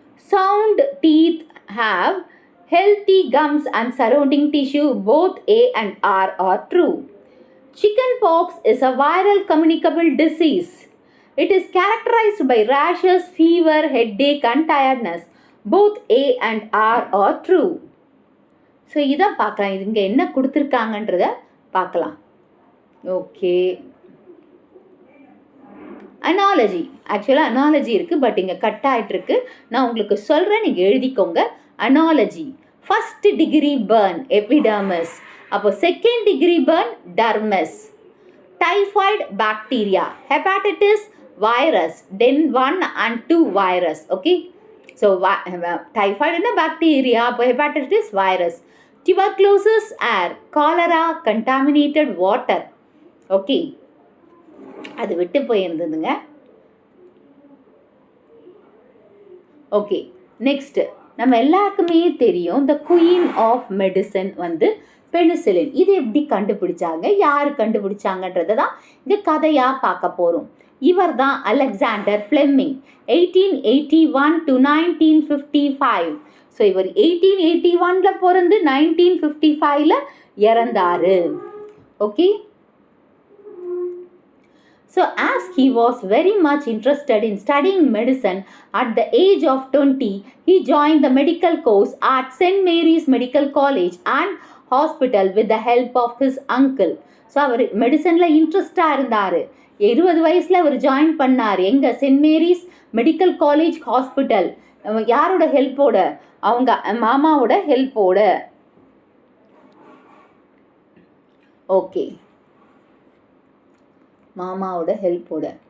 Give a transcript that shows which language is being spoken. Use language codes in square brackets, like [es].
[en] Sound teeth have healthy gums and surrounding tissue. Both A and R are true. Chickenpox is a viral communicable disease. It is characterized by rashes, fever, headache and tiredness. Both A and R are true. [ta] So இதான் பார்க்கலாம். இது இங்கே என்ன கொடுத்துருக்காங்கன்றத பார்க்கலாம். Okay, analogy, ஆக்சுவலாக analogy இருக்குது, but இங்கே cut ஆகிட்டுருக்கு. நான் உங்களுக்கு சொல்கிறேன், நீங்கள் எழுதிக்கோங்க. Analogy, first degree burn epidermis, அப்போ second degree burn டர்மஸ், typhoid bacteria, hepatitis virus, then 1 and 2 virus. [en] Okay, so typhoid is a bacteria, hepatitis virus, tuberculosis air, cholera contaminated water. [ta] Okay, அது விட்டு போயிருந்ததுங்க. ஓகே, நெக்ஸ்ட் நம்ம எல்லாருக்குமே தெரியும் [en] the queen of medicine [ta] வந்து penicillin. இது எப்படி கண்டுபிடிச்சாங்க, யார் கண்டுபிடிச்சாங்கன்றதை தான் இங்கே கதையாக பார்க்க போகிறோம். இவர் தான் அலெக்சாண்டர் ஃப்ளெமிங், 1881 to 1955. ஸோ இவர் 1881 பிறந்து 1955 இறந்தார். [en] Okay, so as he was very much interested in studying medicine, at the age of 20 he joined the medical course at St. Mary's Medical College and Hospital with the help of his uncle. [ta] So அவர் மெடிசனில் இன்ட்ரெஸ்டாக இருந்தார். 20 வயசில் அவர் join பண்ணார். எங்கே? Send Mary's medical college hospital. யாரோட ஹெல்ப்போட? அவங்க மாமாவோட ஹெல்ப்போட. Okay, மாமாவோட ஹெல்ப்போட.